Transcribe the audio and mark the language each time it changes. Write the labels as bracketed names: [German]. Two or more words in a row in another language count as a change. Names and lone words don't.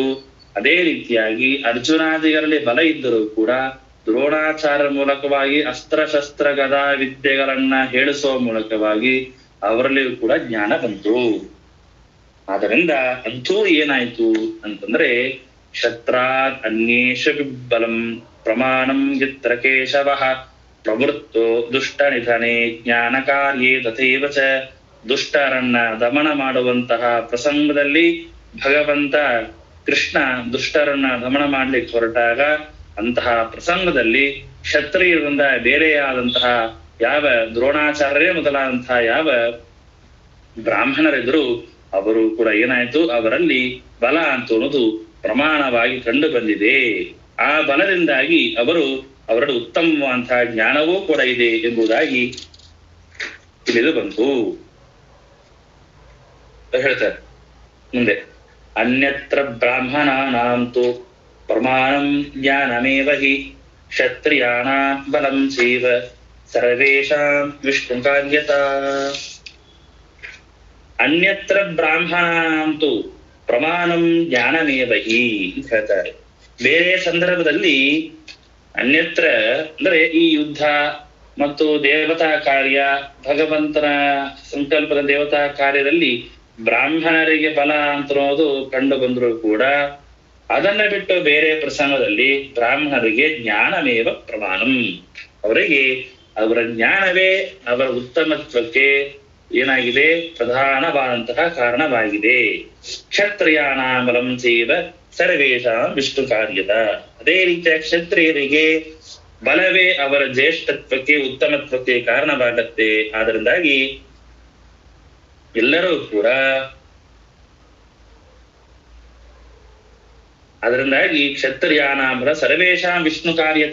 [Kannada] ಅದೇ ರೀತಿಯಾಗಿ ಅರ್ಜುನಾದಿಗಳಲ್ಲಿ ಬಲ ಇದ್ದರೂ ಕೂಡ ದ್ರೋಣಾಚಾರ್ಯರ ಮೂಲಕವಾಗಿ ಅಸ್ತ್ರಶಸ್ತ್ರ ಗದಾ ವಿದ್ಯೆಗಳನ್ನ ಹೇಳಿಸುವ ಮೂಲಕವಾಗಿ ಅವರಲ್ಲಿಯೂ ಕೂಡ ಜ್ಞಾನ ಬಂತು. ಆದ್ದರಿಂದ ಅಂತೂ ಏನಾಯ್ತು ಅಂತಂದ್ರೆ [Sanskrit] ಶತ್ರಾತ್ ಅನ್ಯೇಷು ಬಲಂ ಪ್ರಮಾಣಂ ಯತ್ರ ಕೇಶವಃ ಪ್ರವೃತ್ತೋ ದುಷ್ಟ ನಿಧನೆ ಜ್ಞಾನ ಕಾರ್ಯೇ ತಥೈವ ಚ. [Kannada] ದುಷ್ಟರನ್ನ ದಮನ ಮಾಡುವಂತಹ ಪ್ರಸಂಗದಲ್ಲಿ ಭಗವಂತ ಕೃಷ್ಣ ದುಷ್ಟರನ್ನ ದಮನ ಮಾಡ್ಲಿಕ್ಕೆ ಹೊರಟಾಗ ಅಂತಹ ಪ್ರಸಂಗದಲ್ಲಿ ಕ್ಷತ್ರಿಯರಿಂದ ಬೇರೆಯಾದಂತಹ ಯಾವ ದ್ರೋಣಾಚಾರ್ಯರೇ ಮೊದಲಾದಂತಹ ಯಾವ ಬ್ರಾಹ್ಮಣರಿದ್ರು ಅವರು ಕೂಡ ಏನಾಯ್ತು, ಅವರಲ್ಲಿ ಬಲ ಅಂತ ಅನ್ನೋದು ಪ್ರಮಾಣವಾಗಿ ಕಂಡು ಬಂದಿದೆ. ಆ ಬಲದಿಂದಾಗಿ ಅವರ ಉತ್ತಮವಾದಂತಹ ಜ್ಞಾನವೂ ಕೂಡ ಇದೆ ಎಂಬುದಾಗಿ ತಿಳಿದು ಬಂತು ಹೇಳ್ತಾರೆ. [Sanskrit] ಮುಂದೆ ಅನ್ಯತ್ರ ಬ್ರಾಹ್ಮಣಾನಾಂತು ಪ್ರಮಾಣಂ ಜ್ಞಾನಮೇವ ಹಿ ಕ್ಷತ್ರಿಯಾಣಾಂ ಬಲಂ ಚೈವ ಸರ್ವೇಷಾಂ ವಿಷ್ಣು ಕಾರ್ಯತಾ. ಅನ್ಯತ್ರ ಬ್ರಾಹ್ಮಣಾಂತು ಪ್ರಮಾಣಂ ಜ್ಞಾನಮೇವ ಹಿ [Kannada] ಅಂತ ಹೇಳ್ತಾರೆ. ಬೇರೆ ಸಂದರ್ಭದಲ್ಲಿ ಅನ್ಯತ್ರ ಅಂದ್ರೆ ಈ ಯುದ್ಧ ಮತ್ತು ದೇವತಾ ಕಾರ್ಯ, ಭಗವಂತನ ಸಂಕಲ್ಪದ ದೇವತಾ ಕಾರ್ಯದಲ್ಲಿ ಬ್ರಾಹ್ಮಣರಿಗೆ ಬಲ ಅಂತನ್ನೋದು ಕಂಡು ಬಂದರೂ ಕೂಡ ಅದನ್ನ ಬಿಟ್ಟು ಬೇರೆ ಪ್ರಸಂಗದಲ್ಲಿ ಬ್ರಾಹ್ಮಣರಿಗೆ [Sanskrit] ಜ್ಞಾನಮೇವ ಪ್ರಮಾಣಂ, [Kannada] ಅವರಿಗೆ ಅವರ ಜ್ಞಾನವೇ ಅವರ ಉತ್ತಮತ್ವಕ್ಕೆ ಏನಾಗಿದೆ, ಪ್ರಧಾನವಾದಂತಹ ಕಾರಣವಾಗಿದೆ. [Sanskrit] ಕ್ಷತ್ರಿಯಾಣ ಬಲಂ ಚೈವ ಸರ್ವೇಷಾಂ ವಿಷ್ಣು ಕಾರ್ಯದ. [Kannada] ಅದೇ ರೀತಿಯ ಕ್ಷತ್ರಿಯರಿಗೆ ಬಲವೇ ಅವರ ಜ್ಯೇಷ್ಠತ್ವಕ್ಕೆ ಉತ್ತಮತ್ವಕ್ಕೆ ಕಾರಣವಾಗತ್ತೆ. ಆದ್ದರಿಂದಾಗಿ ಎಲ್ಲರೂ ಕೂಡ [Sanskrit] ಕ್ಷತ್ರಿಯಾನಾಂಬರ ಸರ್ವೇಷಾಂ ವಿಷ್ಣು ಕಾರ್ಯತ.